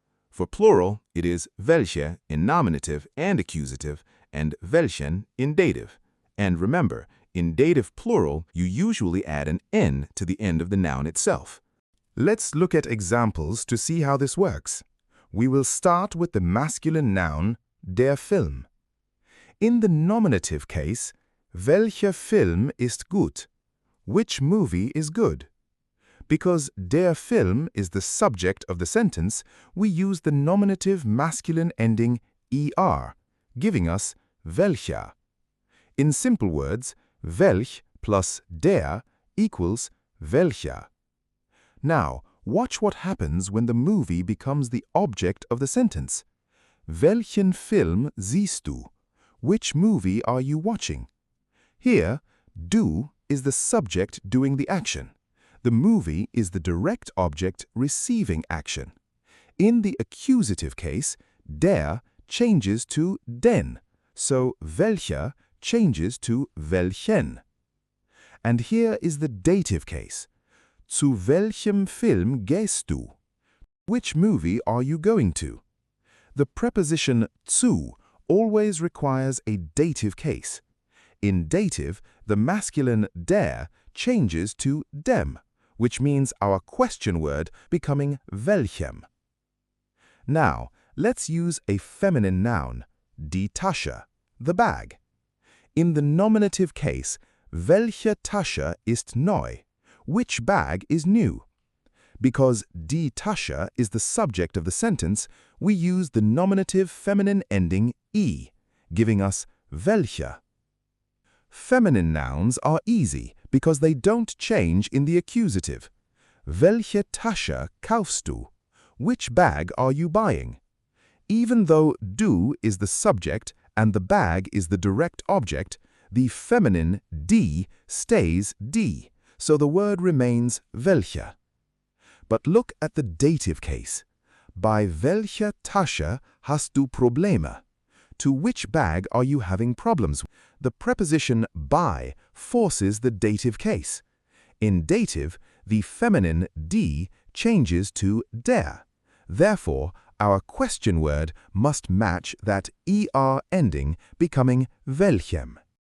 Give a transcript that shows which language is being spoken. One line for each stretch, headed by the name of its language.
English: For plural, it is Welche in nominative and accusative, and Welchen in dative. And remember, in dative plural, you usually add an N to the end of the noun itself. Let's look at examples to see how this works. We will start with the masculine noun, der Film. In the nominative case,
German: Welcher Film ist gut?
English: Which movie is good? Because der Film is the subject of the sentence, we use the nominative masculine ending er, giving us Welcher. In simple words, Welch plus der equals Welcher. Now, watch what happens when the movie becomes the object of the sentence.
German: Welchen Film siehst du?
English: Which movie are you watching? Here, du is the subject doing the action. The movie is the direct object receiving action. In the accusative case, der changes to den, so Welcher changes to Welchen. And here is the dative case.
German: Zu welchem Film gehst du?
English: Which movie are you going to? The preposition zu always requires a dative case. In dative, the masculine der changes to dem, which means our question word becoming Welchem. Now, let's use a feminine noun, die Tasche, the bag. In the nominative case,
German: Welche Tasche ist neu?
English: Which bag is new? Because die Tasche is the subject of the sentence, we use the nominative feminine ending I, giving us Welche. Feminine nouns are easy because they don't change in the accusative.
German: Welche Tasche kaufst du?
English: Which bag are you buying? Even though du is the subject and the bag is the direct object, the feminine die stays die, so the word remains Welche. But look at the dative case.
German: Bei welcher Tasche hast du Probleme?
English: To which bag are you having problems? The preposition bei forces the dative case. In dative, the feminine die changes to der. Therefore, our question word must match that er ending, becoming Welchem.